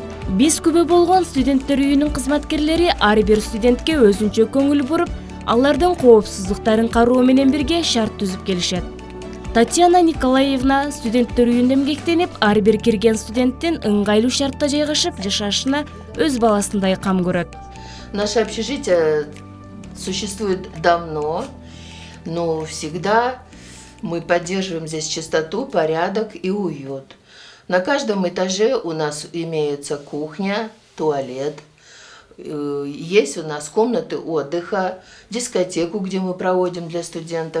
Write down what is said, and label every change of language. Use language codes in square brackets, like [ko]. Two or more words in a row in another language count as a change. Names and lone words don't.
[ky] Биз күбө болгон студенттер үйүнүн кызматкерлери ар бир студентке өзүнчө көңүл буруп, алардын коопсуздуктарын кароо менен бирге шарт түзүп келишет. Татьяна Николаевна студенттер үйүндө эмгектенип, ар бир кирген студенттин ыңгайлуу шартта жайгашып жашашына өз баласындай кам көрөт. [ru] Наше общежитие существует давно, но всегда мы поддерживаем здесь чистоту, порядок и уют. На каждом этаже у нас имеется кухня, туалет, есть у нас комнаты отдыха, дискотеку, где мы проводим для студентов.